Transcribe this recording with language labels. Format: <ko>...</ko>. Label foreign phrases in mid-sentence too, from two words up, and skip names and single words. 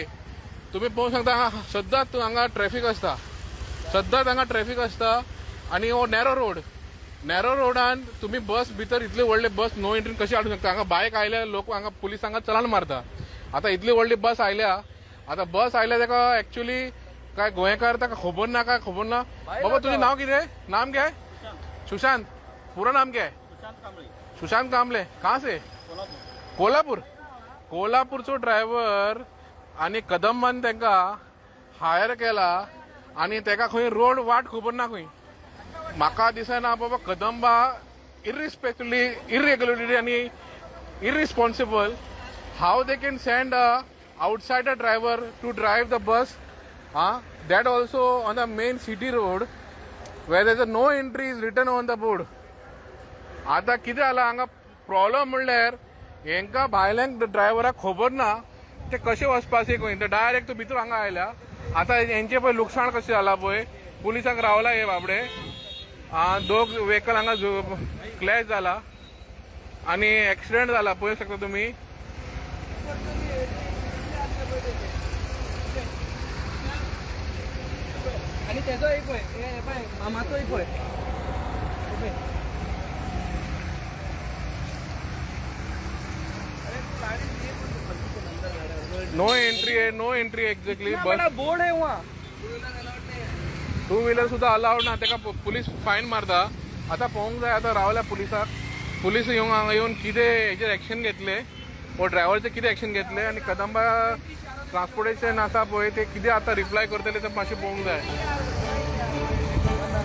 <kok>तुम्ही पळोवंक शकता सद्दांच हांगा ट्रॅफिक आसता आनी हो नॅरो रोडान तुम्ही बस भितर इतली व्हडली बस नो एंट्रीन कशी हाडूंक शकता. हांगा बायक आयल्या लोक हांगा पुलीस हांगा चलान मारता. आता इतली व्हडली बस आयल्या, ताका एक्चुअली काय गोंयकार ताका खबर ना. बाबा तुझे नाव कितें,</kok> <hi>नाम क्या है? सुशांत. पूरा नाम क्या है? सुशांत कांबळे. कहाँ से?</hi> <kok>कोल्हापूरचो ड्रायव्हर आणि कदंबान तांका हायर केला आणि ताका खंय रोड वाट खबर ना खंय. म्हाका दिसना बाबा कदंबा इरेग्युलरिटी आणि इरिस्पॉन्सिबल</kok> <en>how they can send a outsider driver to drive the bus, that also on the main city road where there is no entry is written on the board.</en> <kok>आता कितें जाला हांगा प्रॉब्लम म्हणल्यार हेंका भायल्यांक ड्रायव्हराक खबर ना ते कशे वचपाचे खंय, ते डायरेक्ट भितर हांगा आयल्या. आता हेंचे पळय लुकसाण कशें जाला पळय, पुलिसांक रावला हे बाबडे. दोग व्हेकल हांगा क्लॅश जाला आनी एक्सिडेंट जाला पळोवंक शकता तुम्ही. आणि त्याचा एक होय मामाचो एक होय.</kok> <en>no entry exactly.</en> <kok>बस</kok> <hi>बोर्ड आहे वहाँ.</hi> <kok>टू व्हीलर सुद्धा अलाउड ना, ताका पुलीस फायन मारता. आता पळोवंक जाय आता रावल्या पुलिसाक. पुलीस हांगा येवन कितें हेचेर एक्शन घेतले, वो ड्रायव्हरचे कितें एक्शन घेतले आनी कदंबा ट्रान्सपोर्टेशन आसा पळय ते कितें आता रिप्लाय करतले ते मातशें पळोवंक जाय.</kok>